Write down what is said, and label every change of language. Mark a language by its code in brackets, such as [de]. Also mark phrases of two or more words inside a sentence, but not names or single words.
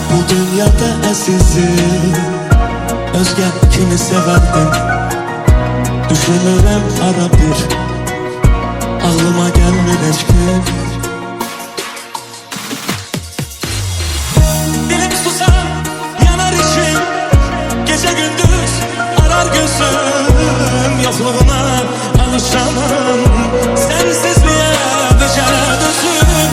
[az] dünyada əzizim, özgə kimi sevərdim. Düşünürəm ara bir, ağlıma gəlmir heç kim. Dilim susar, yanar içim, [tr] gece gündüz arar gözüm. Yokluğuna alışamam, sensizliğe [az] necə dözüm.